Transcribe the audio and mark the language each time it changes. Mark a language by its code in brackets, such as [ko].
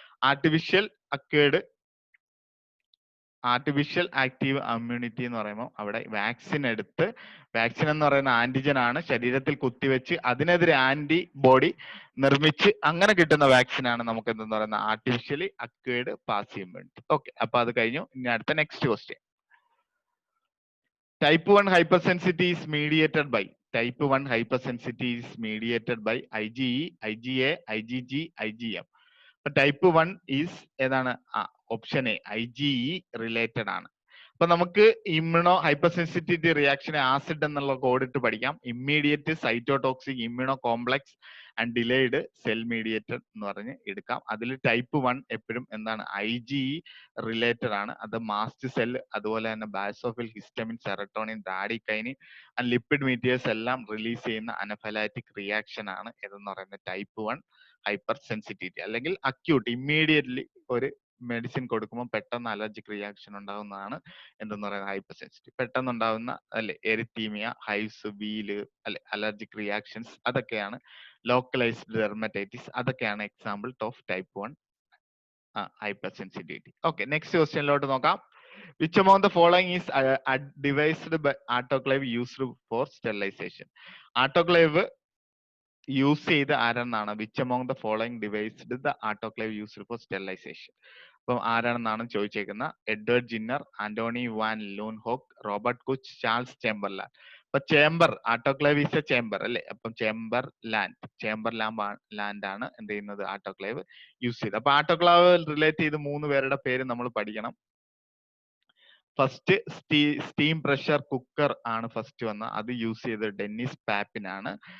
[ml] Artificial acquired, artificial active immunity എന്ന് പറയുമ്പോൾ അവിടെ വാക്സിൻ എടുത്ത്, വാക്സിൻ എന്ന് പറയുന്ന ആന്റിജൻ ആണ്, ശരീരത്തിൽ കുത്തിവെച്ച് അതിനെതിരെ ആന്റിബോഡി നിർമ്മിച്ച് അങ്ങനെ കിട്ടുന്ന വാക്സിൻ ആണ് നമുക്ക് എന്തെന്ന് പറയുന്ന artificially acquired passive immunity. Okay, അപ്പൊ അത് കഴിഞ്ഞു. ഇനി അടുത്ത next question. [en] Type 1 hypersensitivity is mediated by, type 1 hypersensitivity is mediated by IgE, IgA, IgG, IgM. [ml] അപ്പൊ ടൈപ്പ് 1 ഈസ് ഏതാണ്? ഓപ്ഷൻ എ, IgE റിലേറ്റഡ് ആണ്. അപ്പൊ നമുക്ക് ഇമ്മ്യൂണോ ഹൈപ്പർ സെൻസിറ്റിവിറ്റി റിയാക്ഷനെ ആസിഡ് എന്നുള്ള കോഡ് ഇട്ട് പഠിക്കാം. Immediate, cytotoxic, immuno complex and delayed, cell mediated എന്ന് പറഞ്ഞ് എടുക്കാം. അതിൽ ടൈപ്പ് 1 എപ്പോഴും എന്താണ്? IgE റിലേറ്റഡ് ആണ്. അത് മാസ്റ്റ് സെൽ, അതുപോലെ തന്നെ ബാസോഫിൽ, ഹിസ്റ്റമിൻ, സെറട്ടോണിൻ, റാഡിക്കൈനിൻ ആൻഡ് ലിപ്പിഡ് മീറ്റിയേഴ്സ് എല്ലാം റിലീസ് ചെയ്യുന്ന അനഫലാറ്റിക് റിയാക്ഷൻ ആണ് ഏതെന്ന് പറയുന്നത് ടൈപ്പ് 1 ഹൈപ്പർ സെൻസിറ്റിവിറ്റി. അല്ലെങ്കിൽ അക്യൂട്ട്, ഇമ്മീഡിയറ്റ്ലി ഒരു മെഡിസിൻ കൊടുക്കുമ്പോൾ പെട്ടെന്ന് അലർജിക് റിയാക്ഷൻ ഉണ്ടാകുന്നതാണ് എന്തെന്ന് പറയുന്നത് ഹൈപ്പർ സെൻസിറ്റീവ്. പെട്ടെന്ന് ഉണ്ടാകുന്ന അല്ലെ എരിത്തീമിയ, ഹൈവ്സ്, വീല് അല്ലെ, അലർജിക് റിയാക്ഷൻസ്, അതൊക്കെയാണ് ലോക്കലൈസ്ഡ് ഡെർമറ്റൈറ്റിസ്, അതൊക്കെയാണ് example of type 1 [en] hypersensitivity. Okay, next question [ml] ലോട്ട് നോക്കാം. [en] Which among the following is devised by autoclave used for sterilization? Autoclave [ml] use ചെയ്ത് ആരെന്നാണ് [en] Which among the following devised the autoclave used for sterilization? [ml] അപ്പം ആരാണെന്നാണ് ചോദിച്ചേക്കുന്നത്. Edward ജിന്നർ, ആന്റോണി van ലൂൺഹോക്ക്, Robert കുച്ച്, Charles ചേംബർലാൻഡ്. അപ്പൊ chamber, [en] autoclave is a chamber [ml] അല്ലെ. അപ്പം chamber land ആണ് എന്ത് ചെയ്യുന്നത്, ആട്ടോക്ലേവ് use ചെയ്ത്. അപ്പൊ ആട്ടോക്ലേവ് റിലേറ്റ് ചെയ്ത് 3 പേരുടെ പേര് നമ്മൾ പഠിക്കണം. ഫസ്റ്റ് സ്റ്റീം പ്രഷർ കുക്കർ ആണ് ഫസ്റ്റ് വന്ന, അത് യൂസ് ചെയ്തത് ഡെന്നിസ് പാപ്പിൻ ആണ്.